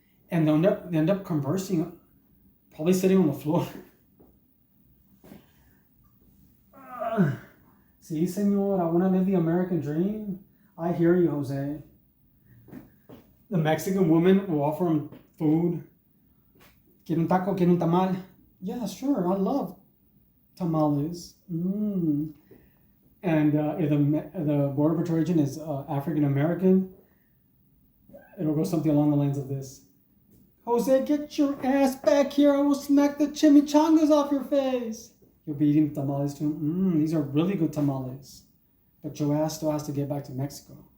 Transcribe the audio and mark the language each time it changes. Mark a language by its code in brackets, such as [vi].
[en] And they end up conversing, probably sitting on the floor. [es] Sí, señor, [en] I want to live the American dream. I hear you, Jose. The Mexican woman will offer him food. [es] ¿Quiere un taco? ¿Quiere un tamal? [en] Yeah, sure, I love tamales. And if the Border Patrol agent is African American, it'll go something along the lines of this: Jose, get your ass back here! I will smack the chimichangas off your face. You'll be eating tamales too. These are really good tamales. But your ass still has to get back to Mexico.